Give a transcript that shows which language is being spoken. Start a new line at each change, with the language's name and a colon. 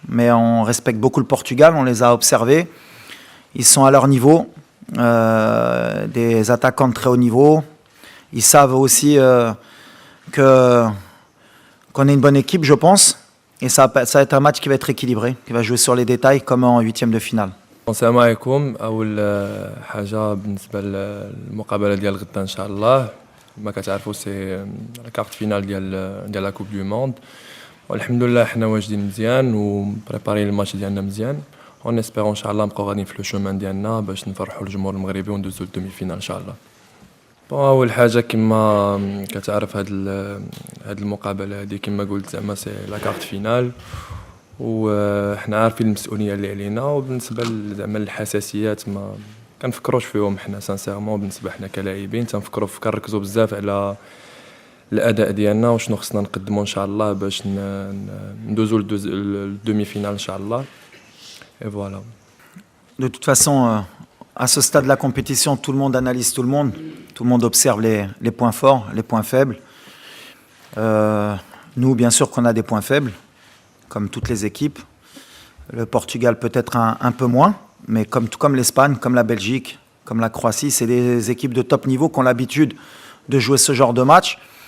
French: Mais on respecte beaucoup le Portugal, on les a observés. Ils sont à leur niveau, des attaquants de très haut niveau. Ils savent aussi qu'on est une bonne équipe, je pense. Et ça va être un match qui va être équilibré, qui va jouer sur les détails comme en huitième de finale.
Arabic: السلام عليكم. اول حاجه بالنسبه للمقابله ديال غدا ان شاء الله ما كتعرفوا سي كارت فينال ديال لا كوب دو موند والحمد لله حنا واجدين مزيان وبريباري الماتش ديالنا مزيان اون اسبيرون ان شاء الله نبقاو غاديين في لو شومان ديالنا باش نفرحوا الجمهور المغربي وندوزو للدومي فينال ان شاء الله. اول حاجه كما كتعرف هاد المقابله هذه كما قلت زعما سي لا كارت فينال وحنا عارفين المسؤوليه اللي علينا وبالنسبه زعما الحساسيات ما كنفكروش فيهم حنا سانسيرمون بالنسبه حنا كلاعبين كنركزوا بزاف على الاداء ديالنا وشنو خصنا نقدموا ان شاء الله باش ندوزو للدومي فينال ان شاء الله
French: et voilà. De toute façon, à ce stade de la compétition, tout le monde analyse tout le monde observe les points forts, les points faibles. Nous, bien sûr qu'on a des points faibles, comme toutes les équipes. Le Portugal peut-être un peu moins, mais comme l'Espagne, comme la Belgique, comme la Croatie, c'est des équipes de top niveau qui ont l'habitude de jouer ce genre de match.